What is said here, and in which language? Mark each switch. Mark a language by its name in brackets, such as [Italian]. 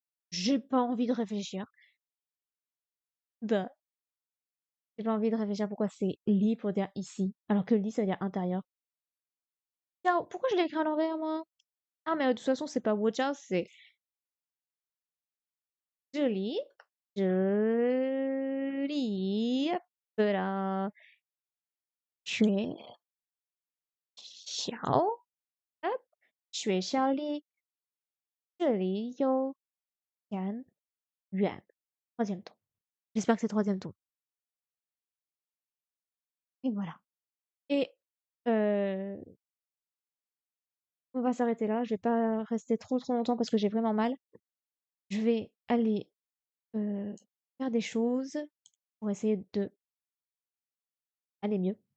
[French] J'ai pas envie de réfléchir. Bah, j'ai pas envie de réfléchir pourquoi c'est lit pour dire ici, alors que lit ça veut dire intérieur. Tiens, pourquoi je l'ai écrit à l'envers moi? Ah mais de toute façon c'est pas watch out, c'est 这里, 这里, voilà. [Chinese] 学校, hop, 学校里这里有点远. [French] Troisième ton. J'espère que c'est troisième ton. Et voilà. Et euh, on va s'arrêter là. Je vais pas rester trop longtemps parce que j'ai vraiment mal. Je vais aller faire des choses pour essayer de aller mieux.